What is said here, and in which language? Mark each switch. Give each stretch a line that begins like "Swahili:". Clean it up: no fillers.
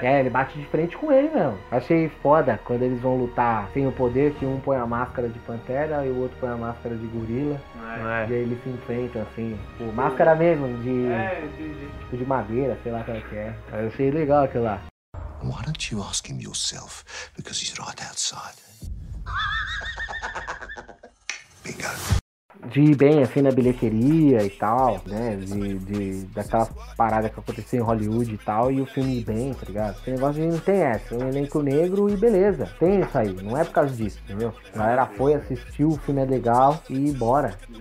Portuguese: É, ele bate de frente com ele mesmo. Achei foda quando eles vão lutar sem o poder, que um põe a máscara de pantera e o outro põe a máscara de gorila. É. E aí eles se enfrentam assim. Pô, máscara mesmo, de. É, tipo de madeira, sei lá qual que é. Eu achei legal aquilo lá.
English: Why don't you ask him yourself? Because he's right outside. Bingo.
Portuguese: De ir bem assim na bilheteria e tal, né? Daquela parada que aconteceu em Hollywood e tal, e o filme ir bem, tá ligado? Esse negócio não tem essa, um elenco negro e beleza. Tem isso aí, não é por causa disso, entendeu? A galera foi, assistiu, o filme é legal e bora.